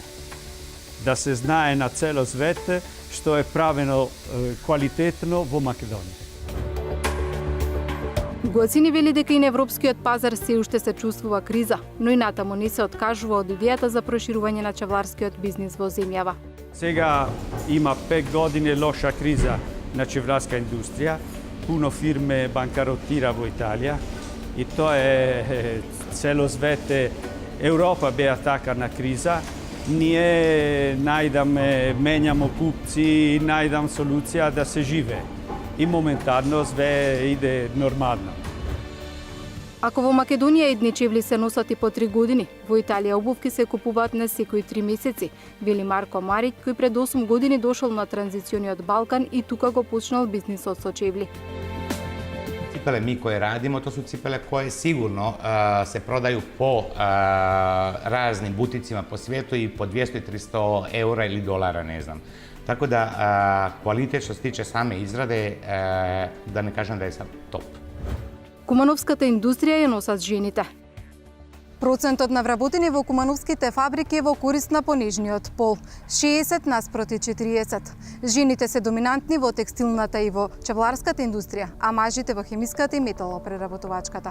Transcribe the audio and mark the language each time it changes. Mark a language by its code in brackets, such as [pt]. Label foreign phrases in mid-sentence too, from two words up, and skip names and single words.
[mk] Да се знае на цело свет што е правено квалитетно во Македонија. Гуацини вели дека и на европскиот пазар се уште се чувствува криза, но и натаму не се откажува од идејата за проширување на чевларскиот бизнис во земјава. Сега има 5 години лоша криза на чевларска индустрија, [sr] puno firme bankarotira [mk] во Италија и тоа е цело свете. Европа беа така на криза. Ние најдаме, менјамо купци, најдам солуција да се живее. [sr] И моментарно све иде нормално. [mk] Ако во Македонија едни чевли се носат и по 3 години, во Италија обувки се купуваат на секои 3 месеци, вели Марко Марик, кој пред 8 години дошол на транзициониот Балкан и тука го почнал бизнисот со чевли. [hr] Cipele mi koje radimo, to su cipele koje sigurno se prodaju po raznim buticima po svijetu i po 200 i 300 eura ili dolara, ne znam. Tako da kvalitet što se tiče same izrade, da ne kažem da je sad top. [mk] Кумановската индустрија ја носат жените. Процентот на вработени во кумановските фабрики е во корист на понижниот пол, 60 наспроти 40. Жените се доминантни во текстилната и во чевларската индустрија, а мажите во хемиската и металопреработувачката.